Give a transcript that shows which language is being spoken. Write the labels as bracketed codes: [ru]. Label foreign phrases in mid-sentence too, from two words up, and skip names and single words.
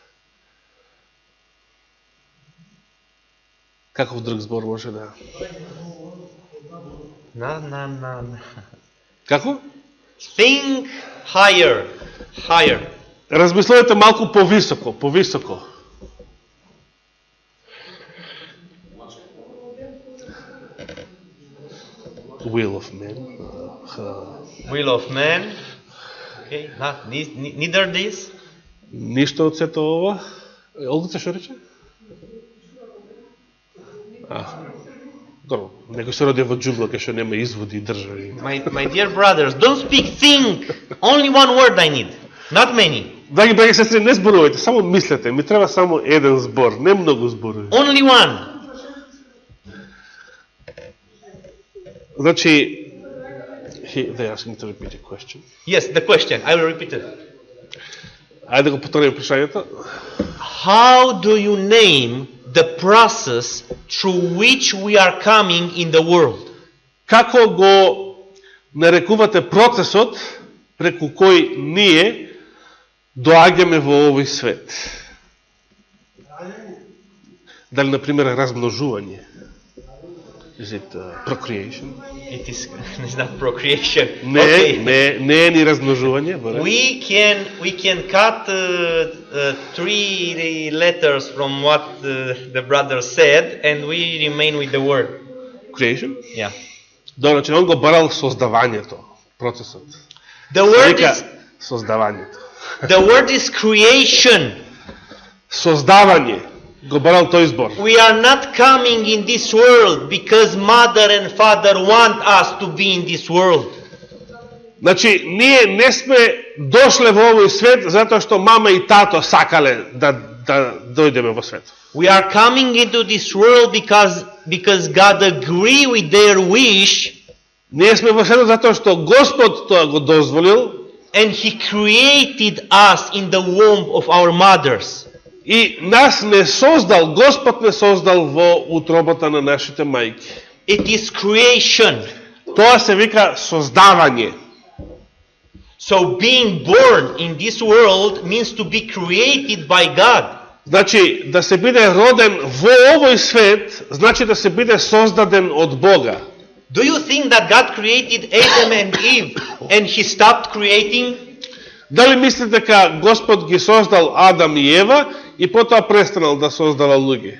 [mk] Каков друг збор може да? Na. Како? [en] Think higher, higher. [mk] Размислете малку повисоко, повисоко. [en] Will of man. Will of man. Okay, not neither this. [mk] Ништо од сето ова. Олгица што рече? Добро, некој се роди во џунгла кај што нема изводи и држави. [en] My dear brothers, don't speak think. Only one word I need, not many. [mk] Драги браќа и сестри, не зборувајте, само мислете. Ми треба само еден збор, не многу зборови. [en] Only one. Значи, they ask me to repeat a question. Yes, the question. I will repeat it. [mk] Ајде го повториме прашањето. [en] How do you name the process through which we are coming in the world? [mk] Како го нарекувате процесот преку кој ние доаѓаме во овој свет? Дали, например, размножување? [en] Is it procreation? It is it's not procreation. [mk] Не, [en] Okay. [mk] не е ни размножување. [en] We can cut 3 letters from what the brother said, and we remain with the word. Creation? Yeah. [mk] Добро, значи он го барал создавањето, процесот. [en] The word [mk] Вика [en] is [mk] создавањето. [en] creation. [mk] Создавање. Го барал тој збор. [en] We are not coming in this world because mother and father want us to be in this world. [mk] Значи, ние не сме дошле во овој свет затоа што мама и тато сакале да дојдеме во свет. [en] We are coming into this world because God agree with their wish, [mk] Ние сме во светот затоа што Господ тоа го дозволил [en] and He created us in the womb of our mothers. [mk] и нас не создал, Господ не создал во утробата на нашите мајки. [en] It is creation. [mk] Тоа се вика создавање. [en] So being born in this world means to be created by God. [mk] Значи, да се биде роден во овој свет, значи да се биде создаден од Бога. Do you think that God created Adam and Eve and He stopped creating? Дали мислите дека Господ ги создал Адам и Ева и потоа престанал да создава луѓе?